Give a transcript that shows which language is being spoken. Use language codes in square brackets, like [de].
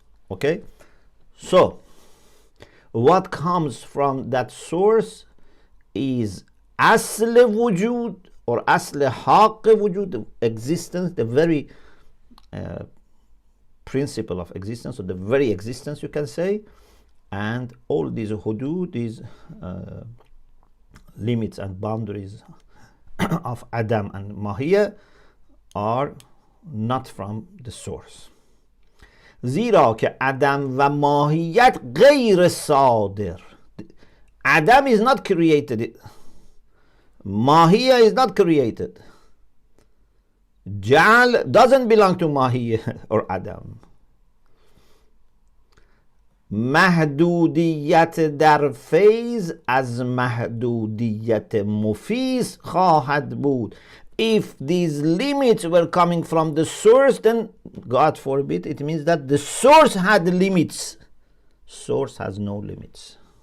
[en] Okay, so what comes from that source is asl wujud or asl haqq wujud, the existence, the very principle of existence, or the very existence, you can say. And all these hudud, these limits and boundaries of Adam and Mahiyya are not from the source. [fa] زیرا که عدم و ماهیت غیر صادر. [en] Adam is not created. Mahiyya is not created. Ja'al doesn't belong to Mahiyya or Adam. [fa] محدودیت در فیض از محدودیت مفیض خواهد بود. [en] If these limits were coming from the source, then God forbid, it means that the source had limits. Source has no limits.